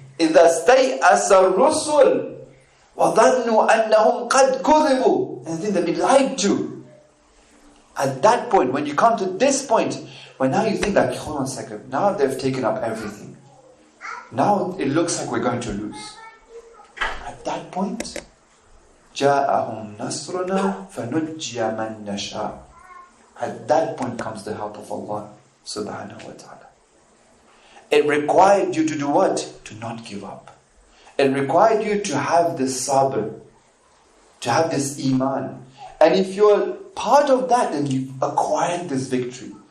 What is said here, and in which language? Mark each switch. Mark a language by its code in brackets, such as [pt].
[ar] إِذَا اسْتَيْأَسَ الرُّسُلُ وَظَنُّوا أَنَّهُمْ قَدْ كُذِبُوا. [en] And then they've been lied to. At that point, when you come to this point, when now you think like, hold on a second, now they've taken up everything. Now it looks like we're going to lose. At that point, [ar] جَاءَهُمْ نَصْرُنَا فَنُجِّيَ مَنْ نَشَاءُ. [en] At that point comes the help of Allah subhanahu wa ta'ala. It required you to do what? To not give up. It required you to have this sabr, to have this iman. And if you're part of that, then you've acquired this victory.